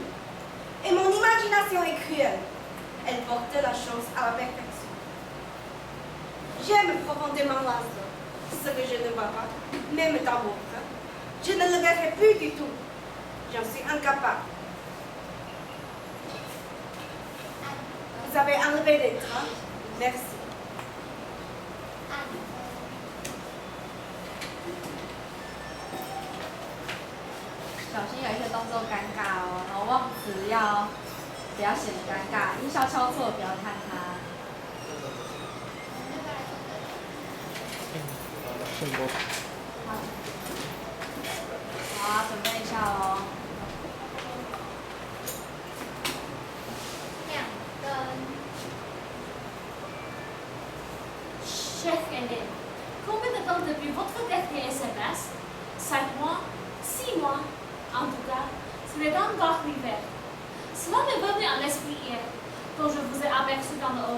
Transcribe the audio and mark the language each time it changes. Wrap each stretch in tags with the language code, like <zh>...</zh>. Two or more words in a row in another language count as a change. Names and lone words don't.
<fr>Et mon imagination est cruelle. Elle porte la chose à la perfection. J'aime profondément Laszlo. ce que je ne vois pas, même dans votre, je ne le verrai plus du tout. J'en suis incapable. Vous avez enlevé les draps. Merci.</fr> <zh>小心有一些动作尴尬哦，然后忘词要不要显得尴尬，音效敲错不要看它。好啊，准备一下喽。 2根。</zh> <fr>Chef Hélène, combien de temps depuis votre dernier SMS? 5 mois? 6 mois? En tout cas, ce n'est pas encore l'hiver. Cela m'est venu à l'esprit hier, quand je vous ai aperçu dans le hall.</fr>